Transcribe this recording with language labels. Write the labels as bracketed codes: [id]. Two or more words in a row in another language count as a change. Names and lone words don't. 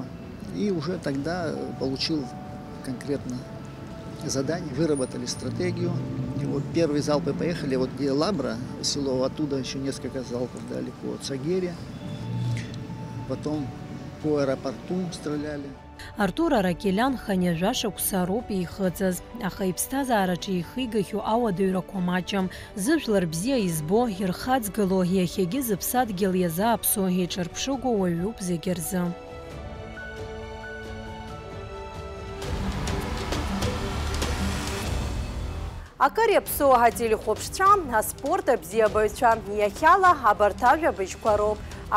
[ru] И уже тогда получил конкретно задание, выработали стратегию. И вот первые залпы поехали, вот где Лабра, село, оттуда еще несколько залпов дали по Цагере. Потом по аэропорту стреляли. [ab] Артур Аракелян ханежаша кусароп ихыцыз. Аха ипстазараҿы ихигахьоу ауадаҩрақәа маҷым. Зыжәлар бзиа избо, ирхаҵгыло, иахьагьы зыԥсадгьыл иазааԥсо, еиҿарԥшыго уаҩуп зегьы рзы. Акыр иаԥсоу ателехәаԥшцәа, аспорт абзиабаҩцәа, иахьала абарҭ ажәабжьқәа роуп.